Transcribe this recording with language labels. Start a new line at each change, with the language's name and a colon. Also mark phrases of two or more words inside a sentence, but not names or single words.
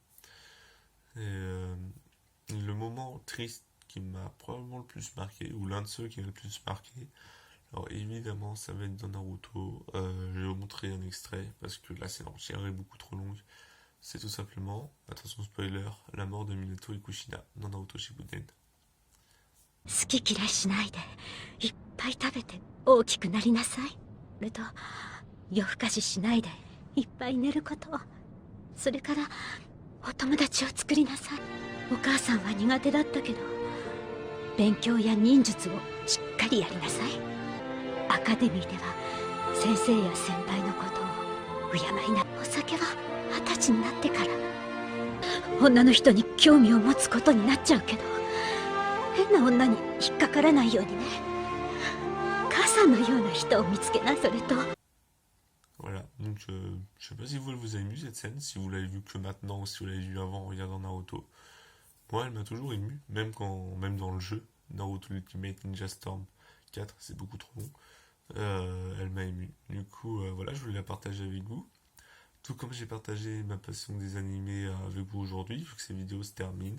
French: Et le moment triste qui m'a probablement le plus marqué, ou l'un de ceux qui m'a le plus marqué, Alors évidemment, ça va être dans Naruto. Je vais vous montrer un extrait parce que là, c'est l'entière est beaucoup trop longue. C'est tout simplement, attention spoiler, la mort de Minato et Kushina dans Naruto Shippuden.
Japanese: 好き嫌いしないでいっぱい食べて大きくなりなさい。それと夜更かししないでいっぱい寝ること。それからお友達を作りなさい。お母さんは苦手だったけど勉強や忍術をしっかりやりなさい。アカデミーでは先生や先輩のことを敬いな。お酒は20歳になってから女の人に興味を持つことになっちゃうけど変な女に引っかからないようにね。母さんのような人を見つけな。それと
French: Voilà, donc je sais pas si vous, elle vous a ému cette scène, si vous l'avez vue que maintenant ou si vous l'avez vue avant en regardant Naruto. Moi, elle m'a toujours ému, même dans le jeu, Naruto Ultimate Ninja Storm 4, c'est beaucoup trop long. Elle m'a ému. Du coup, voilà, je voulais la partager avec vous. Tout comme j'ai partagé ma passion des animés avec vous aujourd'hui, vu que ces vidéos se terminent.